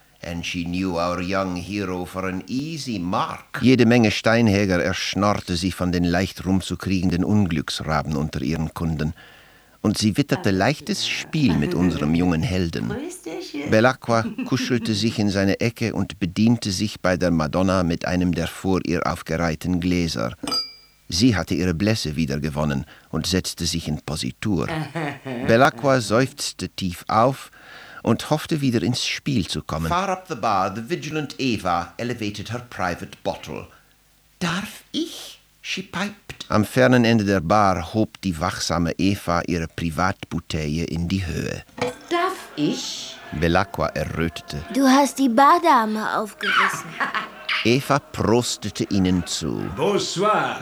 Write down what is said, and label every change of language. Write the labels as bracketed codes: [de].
[en] And she knew our young hero for an easy mark. [de] Jede Menge Steinhäger erschnorrte sie von den leicht rumzukriegenden Unglücksraben unter ihren Kunden. Und sie witterte leichtes Spiel mit unserem jungen Helden. Belacqua kuschelte sich in seine Ecke und bediente sich bei der Madonna mit einem der vor ihr aufgereihten Gläser. Sie hatte ihre Blässe wiedergewonnen und setzte sich in Positur. Belacqua seufzte tief auf und hoffte, wieder ins Spiel zu kommen. [en] Far up the bar, the vigilant Eva elevated her private bottle. [de] Darf ich? [en] She piped. [de] Am fernen Ende der Bar hob die wachsame Eva ihre Privatbouteille in die Höhe. Darf ich? Belacqua errötete. Du hast die Bardame aufgerissen. Eva prostete ihnen zu. [fr] Bonsoir.